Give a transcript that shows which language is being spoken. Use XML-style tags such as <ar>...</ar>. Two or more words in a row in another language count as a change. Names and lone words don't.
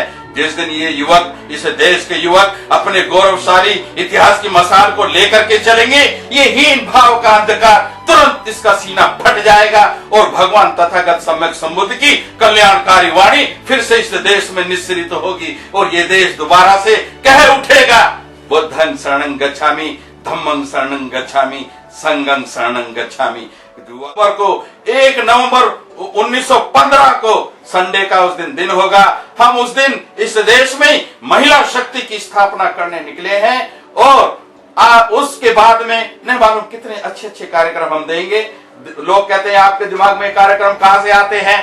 <hi>जिस दिन ये युवक, इस देश के युवक अपने गौरवशाली इतिहास की मसाल को लेकर के चलेंगे, ये हीन भाव का अंधकार तुरंत इसका सीना फट जाएगा और भगवान तथागत सम्यक संबुद्ध की कल्याणकारी वाणी फिर से इस देश में निस्सरित होगी और ये देश दोबारा से कह उठेगा,</hi> <pi>बुद्धं शरणं गच्छामि, धम्मं शरणं गच्छामि, संघं शरणं गच्छामि।</pi> <hi>नवंबर को 1 नवंबर 1915 को संडे का उस दिन होगा। हम उस दिन इस देश में महिला शक्ति की स्थापना करने निकले हैं और उसके बाद में नहीं मालूम कितने अच्छे अच्छे कार्यक्रम हम देंगे। लोग कहते हैं आपके दिमाग में कार्यक्रम कहां से आते हैं?</hi>